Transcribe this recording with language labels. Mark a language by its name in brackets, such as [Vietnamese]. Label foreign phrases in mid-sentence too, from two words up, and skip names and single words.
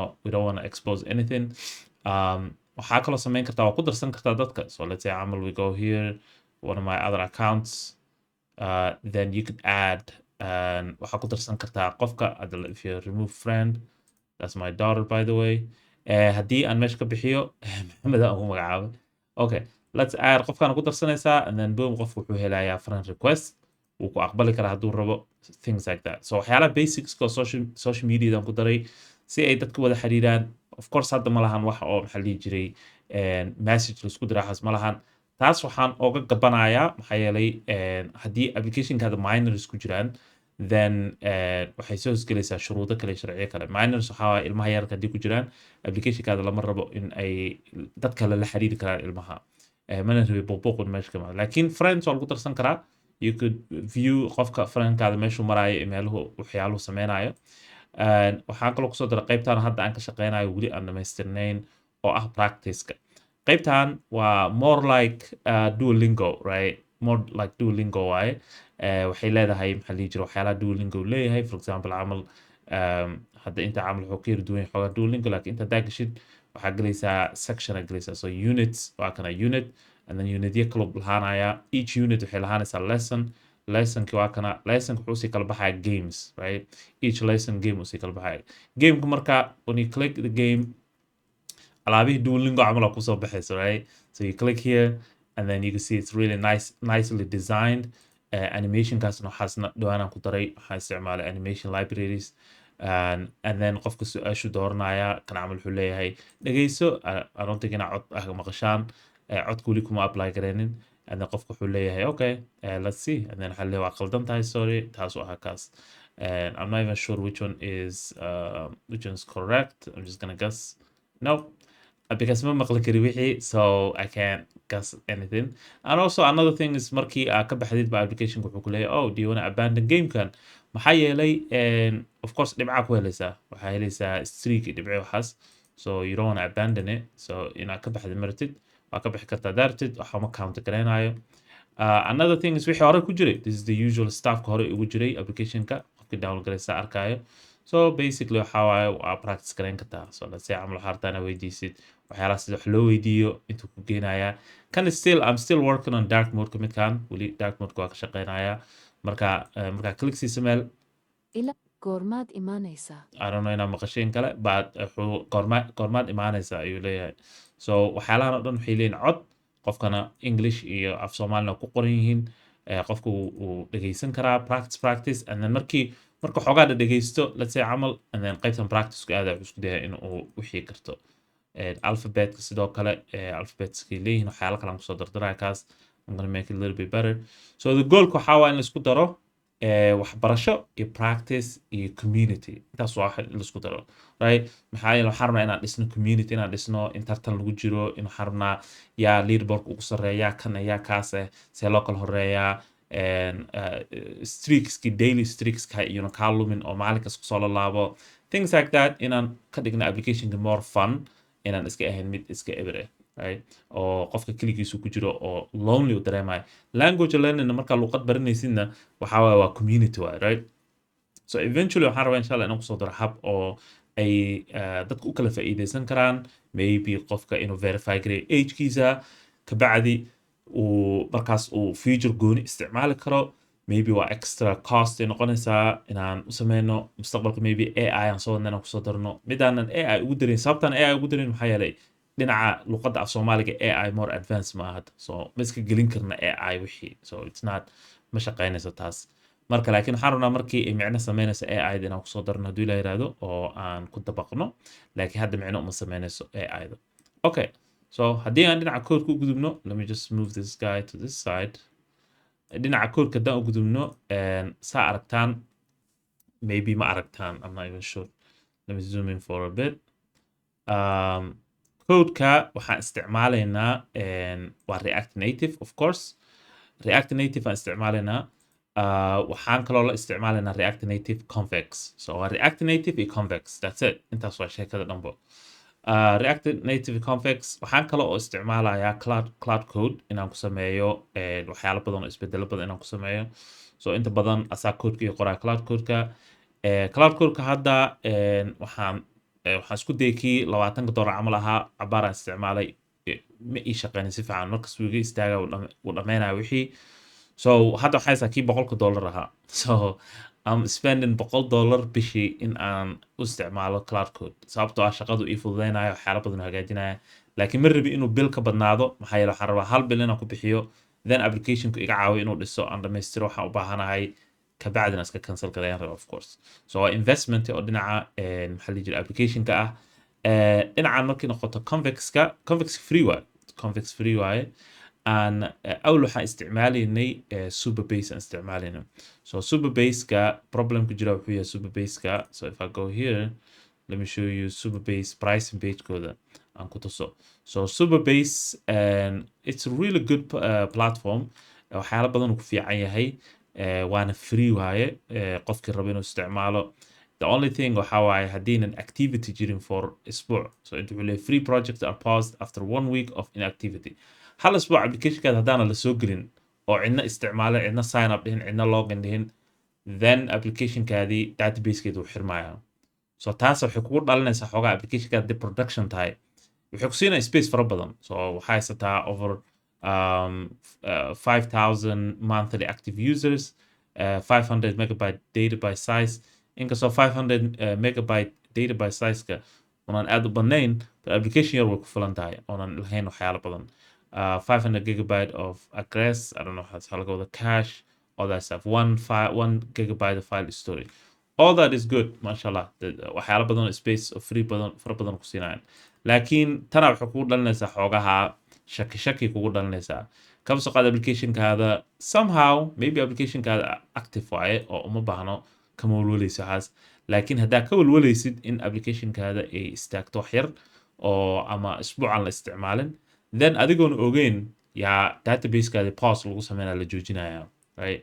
[English] we don't want to expose anything [Somali] waxaa kaloo sameyn kartaa waa ku darsan kartaa dadka [English] so let's say camal we go here one of my other accounts then you could add [Somali] waxaa ku darsan kartaa qofka [English] if you remove friend that's my daughter by the way [Somali] haddii aan meesha ka bixiyo maxamed aan ugu magacaabay [English] okay let's add [Somali] qofkaan ku darsanaysaa [English] and then boom [Somali] qofku wuxuu helayaa friend request wuu ku aqbali karaa hadduu rabo [English] things like that [Somali] so waxyaalaha basicska oo social mediadan ku daray si ay dadka wada xiriiraan [English] of course [Somali] hadda ma lahan wax oo maxaa dhihi jiray message laisku diraaxas ma lahan taas waxaan oga gabanayaa maxaa yeelay haddii applicationkaada minors ku jiraan then waxay soo hosgelaysaa shuruudo kale sharciyo kale minors waxaa waaye ilmaha yarka haddii ku jiraan applicationkaada lama rabo in ay dad kale la xiriiri karaan ilmaha mana rabi buuqbuuqun meesha ka maqan laakiin friends waa lagu darsan karaa [English] you could view [Somali] qofka friendkaada meeshuu maraayo iyo meeluhu waxyaaluhu sameynayo waxaan kaloo kusoo daray qaybtaan hadda aan ka shaqeynayo weli aan dhamaystirnayn oo ah practice-ka qaybtan waa [English] more like duolingo right more like duolingo [Somali] waaye waxay leedahay maxaa la dhihi jira waxyaalaha duolingo leeyahay [English] for example [Somali] camal hadda inta camal wuxuu ka yara duwan yahay xoogaa duolingo laakiin inta haddaa gashid waxaa gelaysaa section aa gelaysaa so units waa kana unit [English] and then [Somali] unityo kaloo lahaanaya [English] each unit [Somali] waxay lahaanaysaa lessonki waa kana lessonka wuxuu sii kala baxaya games right [English] each lesson [Somali] game uu sii kala baxaya gameka marka [English] when you click the game [Somali] alaabihii duolingo camal aa kusoo baxayso [English] right so you click here and then you can see it's really nicely designed [Somali] animationkaasna waxaasna dhawaanaan ku daray waxaan isticmaalay [English] animation libraries and then [Somali] qofka su-aashu dooranaya kan camal wuxuu leeyahay dhegeyso [English] I don't think [Somali] inaa cod maqashaan codka weli kuma apply gareynin [English] and then [Somali] qofka wuxuu leeyahay [English] okay let's see and then [Somali] waxaa leeyahay waa qaldan tahay [English] sorry [Somali] taas u ahaa kaas [English] I'm not even sure which one is correct I'm just gonna guess no because [Somali] ma maqli kari wixii [English] so I can't guess anything and also another thing is [Somali] markii ka baxdid ba application wuxuu ku leeyahay [English] oh do you want to abandon [Somali] gamekan maxaa yeelay [English] of course [Somali] dhibca ku helaysaa waxaa helaysaa streak dhibci waxaas [English] so you don't want to abandon it so [Somali] inaad ka baxdid martid waa ka bixi kartaa daartid waxa ma counter gareynayo [English] another thing is [Somali] wixii hore ku jiray [English] this is the usual [Somali] stuffka hore ugu jiray applicationka qofkii download gareysa arkayo so basically waxaa waaye waa practice gareyn kartaa [English] so let's say [Somali] camal waxaa rabtaa inaad weydiisid waxyaalaha sida wax loo weydiiyo intuu ku geenayaa kan [English] I'm still working on dark mode [Somali] midkan weli [English] dark mode [Somali] waa ka shaqeynayaa marka click siisa meel ila goormaad imaanaysaa [English] I don't know [Somali] inaa maqasheen kale but wuxuu goormaad imaanaysaa ayuu leeyahay so waxyaalahan oo dhan waxay leeyihin cod qofkana English iyo af Soomaalina ku qoran yihiin qofku uu dhegeysan karaa practice [English] and then [Somali] marka xoogaa dhegeysto [English] let's say [Somali] camal [English] and then [Somali] qaybtan practice-ku aad wuxuu isku dayaa inuu wixii karto alphabetka sidoo kale alphabetskay leeyihiin waxyaala kale aan kusoo dardaraya kaas [English] I'm gonna make it a little bit better so the [Somali] goalka waxaa waa in laisku daro waxbarasho iyo practice iyo community intaas waa in laisku daro right maxaa yeele waxaan rabnaa inaan dhisno community inaan dhisno in tartan lagu jiro in waxaan rabnaa yaa leaderboard ugu sarreeya kan yaa kaas see loo kala horeeyaa streakski daily streakska iyona kaa lumin oo maalinkas kusoo lalaabo [English] things like that [Somali] inaan ka dhigno applicationka [English] more fun [Somali] inaan iska ahayn mid iska eber right oo qofka keligiisu ku jiro oo lonely u dareemayo [English] language learning [Somali] marka luqad baranaysidna waxaa waaye waa community waaye right so eventually waxaan rabaa [Arabic] insha allah [Somali] inaan kusoo daro hab oo ay dadka u kala faa'iideysan karaan maybe qofka inuu verify gareeyo agekiisa kabacdi markaas uu feature gooni isticmaali karo maybe waa extra cost ay noqonaysaa inaan u sameyno mustaqbalka maybe AI aan soo wadna inaan kusoo darno midaanan AI ugu darin sababtaan AI ugu darin maxaa yeelay dhinaca luqadda af Soomaaliga AI more advanced ma aha so ma iska gelin karna AI wixii [English] so it's not [Somali] ma shaqeynayso taas marka laakiin waxaan rabnaa markii ay micno sameynayso AI inaan kusoo darno haddii la yiraahdo oo aan ku dabaqno laakiin hadda micno uma sameynayso AI [English] okay so [Somali] haddii aan dhinaca code-ka u gudubno [English] let me just move this guy to this side [Somali] dhinaca code-ka haddaan u gudubno saa aragtaan maybe ma aragtaan [English] I'm not even sure let me zoom in for a bit [Somali] code-ka waxaan isticmaalaynaa waa React Native [English] of course [Somali] React Native aan isticmaalaynaa waxaan kaloo la isticmaalaynaa React Native convex so waa React Native iyo convex [English] that's it [Somali] intaas waa sheekada dhanbo React Native convex waxaan kaloo oo isticmaalayaa [English] cloud code [Somali] inaan ku sameeyo waxyaalo badan oo isbedelo badan inaan ku sameeyo so inta badan asaa codeka iyo qoraa cloud codeka hadda waxaan isku dayay kii $20 camal ahaa cabaaraan isticmaalay ma ii shaqeynin si fiican markas wuu iga istaaga wuu dhammeynaya wixii so hadda waxaa haysaa kii $100 ahaa [English] so I'm spending $100 [Somali] bishii in aan u isticmaalo [English] cloud code [Somali] sababtoo ah shaqadu ii fududeynayo waxyaalo badan hagaajinaya laakiin ma rabi inuu bill ka badnaado maxaa yeele waxaan rabaa hal bill inaan ku bixiyo then applicationku iga caawiyo inuu dhiso aan dhammaystiro waxaan u baahanahay kabacdina iska cancel gareeyaan raba [English] of course [Somali] so waa investment oo dhinaca maxaa la jira applicationka ah dhinacan markii noqoto convex free waaye aan أول waxaan isticmaalaynay Superbase aan isticmaalaynay. So Superbase-ka problemka jira wuxuu yahay Superbase-ka. So if I go here, [English] let me show you [Somali] Superbase pricing page-kooda aan ku tuso. [English] So Superbase, it's a really good platform. [Somali] waxyaalo badan uu ku fiican yahay. waana free waaye. qofkii raba inuu isticmaalo. [English] The only thing [Somali] waxa waaye haddiinan activity jirin for isbuuc. So inta wuxuu leeyahay [English] free projects are paused after 1 week of inactivity. [Somali] hal isbuuc applicationkaada haddaana la soo gelin oo cidna isticmaalin, cidna [English] sign up [Somali] dhihin, cidna login dhihin, then applicationkaadii databasekeeda uu xirmaya. So taas waxay kugu dhalinaysaa xoogaa applicationkaada hadii production tahay. waxay ku siinaya space fara badan. So waxaa haysataa [English] over 5,000 monthly active users, 500 megabyte data by size. [Somali] inkastoo 500 [English] megabyte data by size-ka [Somali] oonan aad u badnayn, but application yar way ku filan tahay oonan lahayn waxyaalo badan. [English] 500 gigabyte of address, I don't know how to go the cache, all that stuff. 1 gigabyte of file storage. All that is good, mashallah. [Somali] waxyaalo badan oo space oo free badan fara badan ku siinayaan. laakiin tana waxay kugu dhalinaysaa xoogaha shaki kugu dhalinaysaa. kaba soo qaad applicationkaada somehow, maybe applicationkaada active waaye oo uma baahno kama walwalayso waxaas. laakiin haddaa ka walwalaysid in applicationkaada ay istaagto wax yar oo ama isbuucan la isticmaalin, then adigoon ogeyn yaa databasekaada pause lagu sameynaya la joojinaya, [English] right?